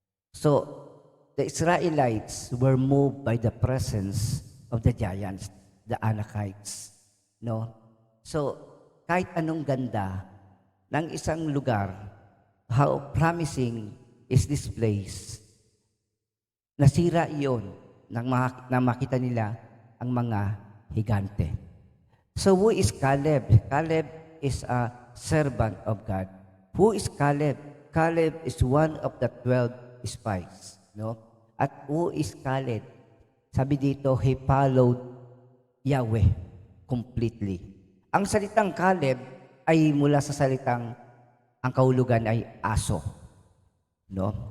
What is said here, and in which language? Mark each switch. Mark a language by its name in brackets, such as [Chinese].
[English] So, the Israelites were moved by the presence of the giants, the Anakites. No? [Filipino] So, kahit anong ganda ng isang lugar, [English] how promising is this place, [Filipino] nasira iyon nang makita nila ang mga higante. [English] So, who is Caleb? Caleb is a servant of God. Who is Caleb? Caleb is one of the 12 spies, no? At who is Caleb? [Filipino] Sabi dito, [English] he followed Yahweh completely. [Filipino] Ang salitang Caleb ay mula sa salitang ang kahulugan ay aso, no?